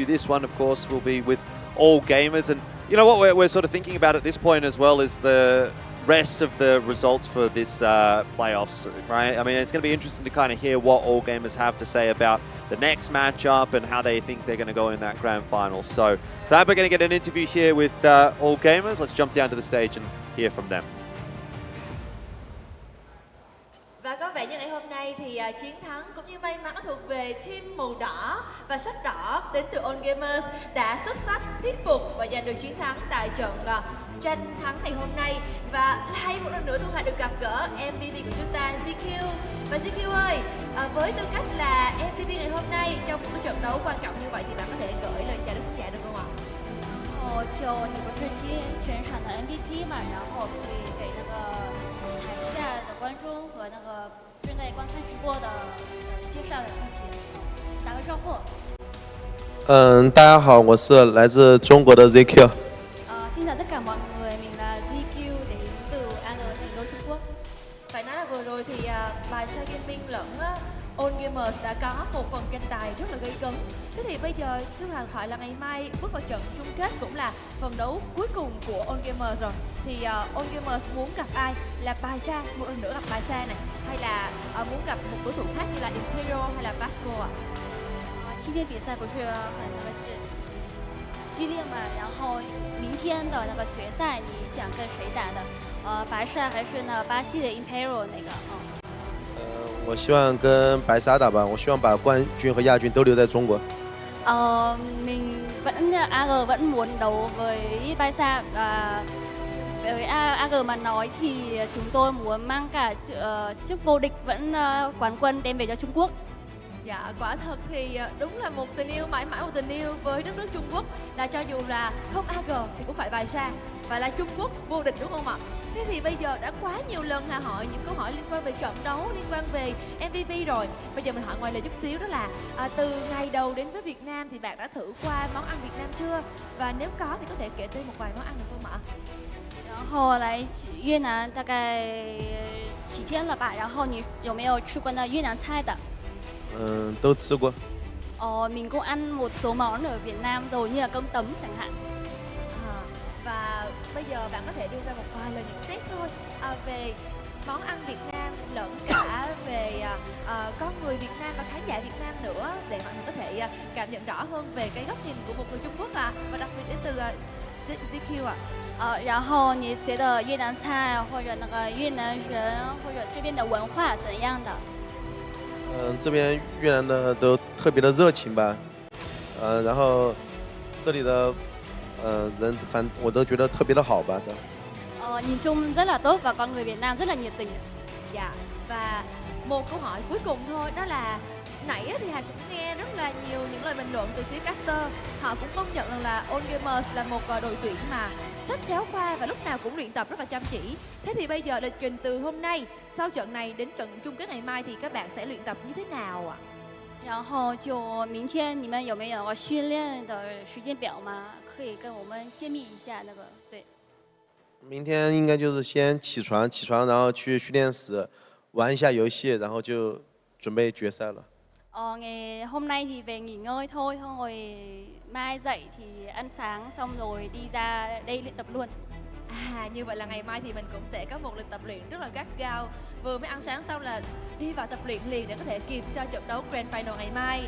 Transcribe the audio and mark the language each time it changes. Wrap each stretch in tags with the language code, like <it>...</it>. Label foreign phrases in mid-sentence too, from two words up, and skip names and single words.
<en>This one, of course, will be with All Gamers. And you know what we're sort of thinking about at this point as well is the rest of the results for this playoffs, right? I mean, it's going to be interesting to kind of hear what All Gamers have to say about the next matchup and how they think they're going to go in that grand final. So for that, we're going to get an interview here with All Gamers. Let's jump down to the stage and hear from them.</en> <vi>Và có vẻ như ngày hôm nay thì chiến thắng cũng như may mắn thuộc về team màu đỏ và sắc đỏ đến từ All Gamers đã xuất sắc thuyết phục và giành được chiến thắng tại trận tranh thắng ngày hôm nay. Và hay một lần nữa Thu Hà được gặp gỡ MVP của chúng ta GQ. Và GQ ơi, với tư cách là MVP ngày hôm nay trong một cái trận đấu quan trọng như vậy thì bạn có thể gửi lời chào đến khán giả được không ạ?</vi> <zh>就你不是今天全场的 MVP 嘛，然后可以给那个台下的观众和那个正在观看直播的介绍一下自己，打个招呼。大家好，我是来自中国的 ZQ。</zh> <vi>Xin chào tất cả mọi người, mình là ZQ đến từ AG thành đô Trung Quốc. Phải nói là vừa rồi thì BaiSha Gaming lẫn All Gamers đã có một phần tranh tài rất là gây cấn. Thế thì bây giờ Thu Hà hỏi là ngày mai bước vào trận chung kết cũng là phần đấu cuối cùng của All Gamers rồi. Thì All Gamers muốn gặp ai? Là BaiSha, một lần nữa gặp BaiSha này, hay là muốn gặp một đối thủ khác như là Imperial hay là VASCO ạ?</vi> <zh>今天比赛不是很那个激烈嘛，然后明天的那个决赛你想跟谁打的？BaiSha还是那巴西的 Imperial 那个？我希望跟白沙打吧，我希望把冠军和亚军都留在中国。</zh> <vi>Mình vẫn AG vẫn muốn đấu với BaiSha và với AG mà nói thì chúng tôi muốn mang cả chức vô địch vẫn quán quân đem về cho Trung Quốc. Dạ, quả thật thì đúng là một tình yêu, mãi mãi một tình yêu với đất nước Trung Quốc, là cho dù là không AG thì cũng phải BaiSha và là Trung Quốc vô địch, đúng không ạ? Thế thì bây giờ đã quá nhiều lần Hà hỏi những câu hỏi liên quan về trận đấu, liên quan về MVP rồi. Bây giờ mình hỏi ngoài lời chút xíu, đó là từ ngày đầu đến với Việt Nam thì bạn đã thử qua món ăn Việt Nam chưa? Và nếu có thì có thể kể tên một vài món ăn được không ạ?</vi> <zh>然后来越南大概7天了吧，然后你有没有吃过那越南菜的？都吃过。</zh> <vi>Mình cũng ăn một số món ở Việt Nam rồi như là cơm tấm chẳng hạn. Và bây giờ bạn có thể đưa ra một vài lời nhận xét thôi về món ăn Việt Nam lẫn cả về con người Việt Nam và khán giả Việt Nam nữa, để mọi người có thể cảm nhận rõ hơn về cái góc nhìn của một người Trung Quốc và đặc biệt đến từ GQ 啊。</vi> <zh>然后你觉得越南菜或者那个越南人或者这边的文化怎样的？这边越南的都特别的热情吧，然后这里的人我都觉得特别的好吧。</zh> <vi>nhìn chung rất là tốt và con người Việt Nam rất là nhiệt tình. Dạ, và một câu hỏi cuối cùng thôi, đó là nãy thì Hà cũng nghe rất là nhiều những lời bình luận từ phía caster. Họ cũng công nhận rằng là All Gamers là một đội tuyển mà sách giáo khoa và lúc nào cũng luyện tập rất là chăm chỉ. Thế thì bây giờ lịch trình từ hôm nay, sau trận này đến trận chung kết ngày mai thì các bạn sẽ luyện tập như thế nào ạ?</vi> <zh>然后就明天你们有没有训练的时间表吗？可以跟我们揭秘一下那个对。明天应该就是先起床，然后去训练室玩一下游戏，然后就准备决赛了。</zh> <vi>ngày hôm nay thì về nghỉ ngơi thôi, xong rồi mai dậy thì ăn sáng xong rồi đi ra đây luyện tập luôn. Như vậy là ngày mai thì mình cũng sẽ có một lịch tập luyện rất là gắt gao. Vừa mới ăn sáng xong là đi vào tập luyện liền để có thể kịp cho trận đấu</vi> <en>Grand Final</en> <vi>ngày mai.</vi>